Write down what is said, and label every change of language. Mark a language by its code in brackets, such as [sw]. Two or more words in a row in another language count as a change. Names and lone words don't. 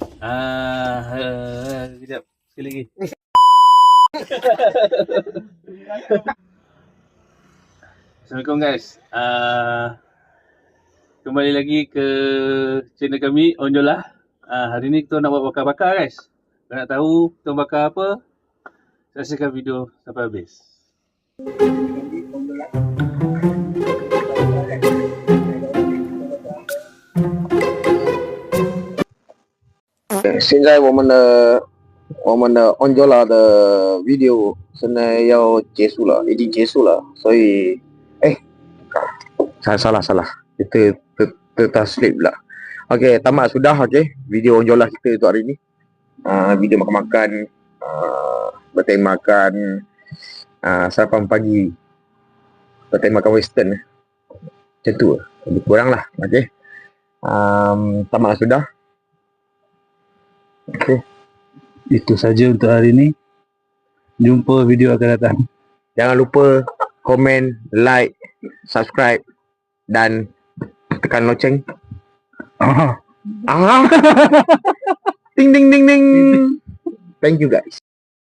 [ms] Sekejap, sekali lagi. Assalamualaikum guys. Kembali lagi ke channel kami Onjolah. Hari ni kita nak buat bakar-bakar guys. Kalau nak tahu kita bakar apa, saksikan video sampai habis. [zh] 现在我们的Onjolah 的 video 现在要结束了，已经结束了，所以 [ms] salah kita terslip pula. Okey, tamat sudah. Okey, video Onjolah kita untuk hari ni. Video makan-makan, bertemu makan, sarapan pagi, bertemu makan western. Macam tu, lebih kurang lah. Okey, tamat sudah. Okey, Itu saja untuk hari ni. Jumpa video akan datang. jangan lupa komen, [en] like, subscribe [ms] dan tekan loceng. Ding ding ding ding. [en] Thank you guys.